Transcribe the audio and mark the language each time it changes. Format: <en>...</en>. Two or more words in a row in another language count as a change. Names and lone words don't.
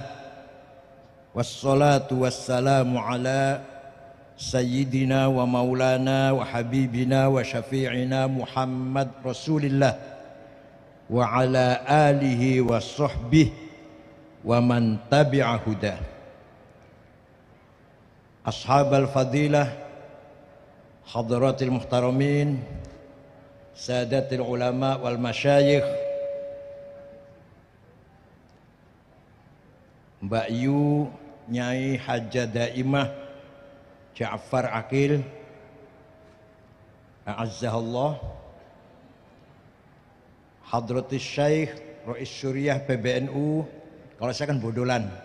<ar>والصلاة والسلام على سيدنا ومولانا وحبيبنا وشفيعنا محمد رسول الله وعلى آله وصحبه ومن تبع هداه. أصحاب الفضيلة حضرات المحترمين سادات العلماء والمشايخ, Mbak Yu, Nyai Hajjah Daimah Ja'far Aqil, a'azzahullah, حضرة الشيخ Rais Syuriah PBNU,</ar> <id>kalau saya kan bodolan,</id>